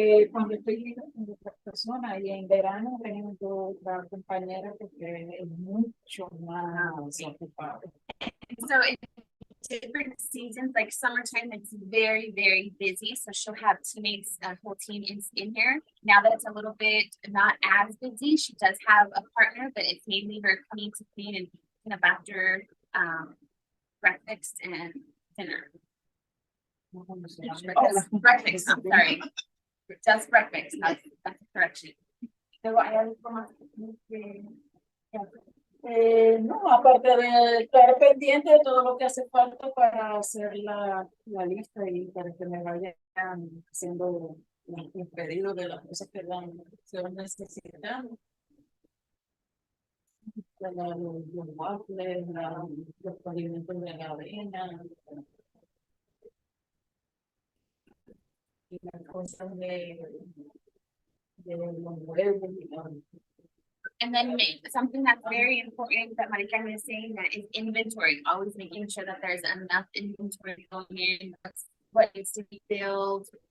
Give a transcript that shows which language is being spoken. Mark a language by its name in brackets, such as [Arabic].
[Spanish] cuando estoy con otras personas y en verano tenemos otra compañera porque es mucho más ocupada. [English] So in different seasons, like summertime, it's very, very busy. So she'll have teammates, a whole team in here. Now that it's a little bit not as busy, she does have a partner, but it's mainly her coming to clean and kind of after breakfast and dinner. Breakfast, I'm sorry. Just breakfast, that's a correction. So I have [Spanish] no, aparte de estar pendiente de todo lo que hace falta para hacer la lista y para que me vayan haciendo un pedido de las cosas que se van necesitando. Los waffles, los condimentos de la avena, y las cosas de los huevos y [English] and then something that's very important that Maricarmen is saying that is inventory, always making sure that there's enough inventory going in, what needs to be filled.